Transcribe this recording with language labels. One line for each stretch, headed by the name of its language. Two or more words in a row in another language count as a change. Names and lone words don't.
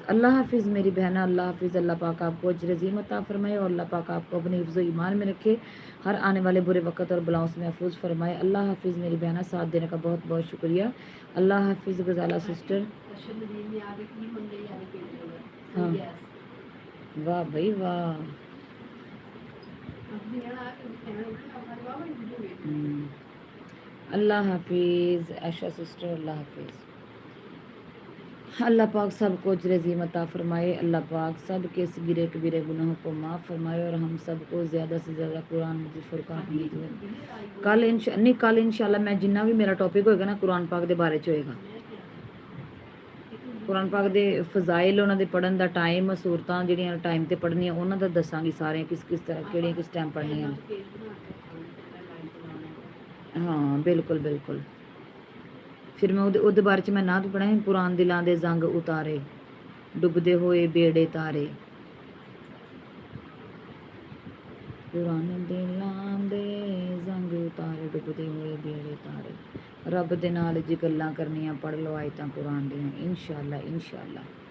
Urdu: اللہ حافظ میری بہنا، اللہ حافظ۔ اللہ پاک آپ کو اجر عظیم عطا فرمائے اور اللہ پاک آپ کو اپنے حفظ ایمان میں رکھے، ہر آنے والے برے وقت اور بلاؤں سے محفوظ فرمائے. اللہ حافظ میری بہنا، ساتھ دینے کا بہت بہت شکریہ۔ اللہ حافظ غزالہ سسٹر. ہاں واہ بھائی واہ, اللہ حافظ عائشہ سسٹر، اللہ حافظ۔ اللہ پاک سب کو اجر عظیم عطا فرمائے، اللہ پاک سب کے صغیرے کبیرے گناہوں کو معاف فرمائے اور ہم سب کو زیادہ سے زیادہ قرآن مجید فرقان حمید ہوئے۔
Punjabi: کل انشاءاللہ میں جنہ بھی میرا ٹاپک ہوئے گا نا قرآن پاک دے بارے چ ہوئے گا، قرآن پاک دے فضائل، انہاں دے پڑھن دا ٹائم، صورتاں جڑیاں ٹائم تے پڑھنیاں انہاں دا دساں گی، سارے کس طرح کیڑیاں کس ٹائم پڑھنیاں۔ ہاں بالکل بالکل۔ پھر میں او دے بارے چ میں نعت پڑھاں، قرآن دلاں دے زنگ اتارے، ڈبدے ہوئے بیڑے تارے، قرآن دلاں دے زنگ اتارے، ڈبدے ہوئے بیڑے تارے، رب دے نال جی گلاں کرنیاں، پڑھ لو آیتاں قرآن دیاں انشاءاللہ انشاءاللہ۔